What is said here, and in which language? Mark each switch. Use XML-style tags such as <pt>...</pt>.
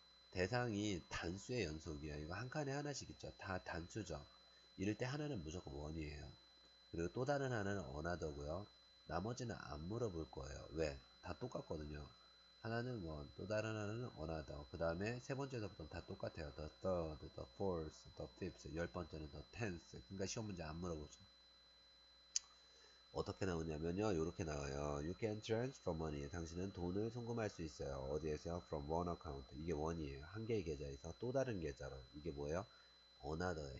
<ko>대상이 단수의 연속이에요. 이거 한 칸에 하나씩 있죠. 다 단수죠. 이럴 때 하나는 무조건 원이에요. 그리고 또 다른 하나는 어나더고요. 나머지는 안 물어볼 거예요. 왜? 다 똑같거든요. 하나는 원, 또 다른 하나는 어나더. 그 다음에 세 번째서부터는 다 똑같아요.</ko> <en>The third, the fourth, the fifth.</en> <ko>열 번째는 the tenth. 그러니까 시험 문제 안 물어보죠. 어떻게 나오냐면요. 이렇게 나와요.</ko> <en>You can transfer money.</en> <ko>당신은 돈을 송금할 수 있어요. 어디에서요?</ko> <en>From one account.</en> <ko>이게 원이에요. 한 개의 계좌에서 또 다른 계좌로. 이게 뭐예요? another.</ko>